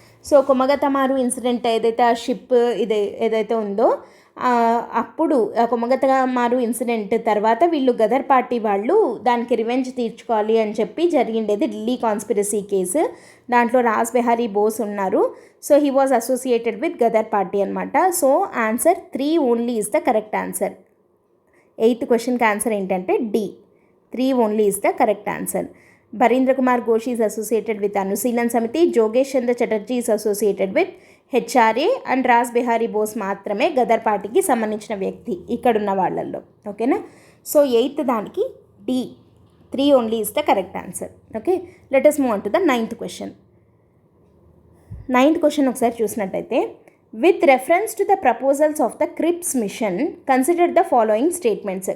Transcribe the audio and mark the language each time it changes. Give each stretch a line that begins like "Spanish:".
Telugu: So కొమగతమారు incident ఏదైతే ఆ ship ఏదైతే ఉందో అప్పుడు కొమగతమారు ఇన్సిడెంట్ తర్వాత వీళ్ళు గదర్ పార్టీ వాళ్ళు దానికి రివెంజ్ తీర్చుకోవాలి అని చెప్పి జరిగిండేది ఢిల్లీ కాన్స్పిరసీ కేసు. దాంట్లో రాస్ బిహారీ బోస్ ఉన్నారు.
English: So he was associated with Ghadar party అనమాట. So answer 3 only is the correct answer. 8th క్వశ్చన్కి answer
Telugu: ఏంటంటే
English: D, 3 only is the correct answer. Barindra Kumar Ghosh is associated with Anushీలన్ Samiti, Jogesh Chandra Chatterjee is associated with HRA and
Telugu: Ross Bihari Bose మాత్రమే గదర్ పార్టీకి సంబంధించిన వ్యక్తి ఇక్కడున్న వాళ్ళల్లో. ఓకేనా?
English: So 8th దానికి D, 3 only is the correct answer. Okay, let us move on to the 9th question. 9th question
Telugu: ఒకసారి చూసినట్టయితే,
English: With reference to the proposals of the Cripps mission consider the following statements.